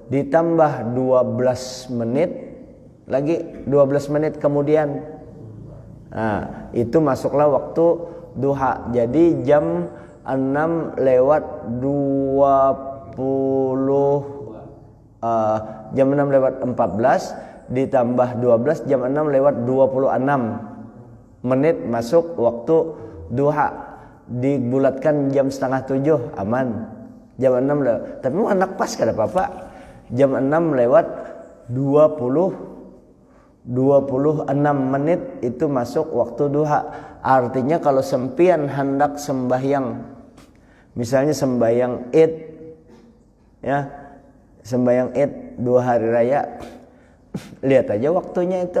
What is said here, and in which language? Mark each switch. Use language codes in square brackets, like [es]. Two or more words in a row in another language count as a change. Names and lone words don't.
[id] Ditambah 12 menit lagi, 12 menit kemudian, nah itu masuklah waktu duha. Jadi jam 6 lewat 20 jam 6 lewat 14 ditambah 12, jam 6 lewat 26 menit masuk waktu duha. Dibulatkan jam 6:30 aman. Jam 6 lewat, tapi mau anak pas kada apa-apa. Jam 6 lewat 26 menit itu masuk waktu duha. Artinya kalau sempian hendak sembahyang, misalnya sembahyang Id, ya, sembahyang Id 2 hari raya, lihat aja waktunya itu.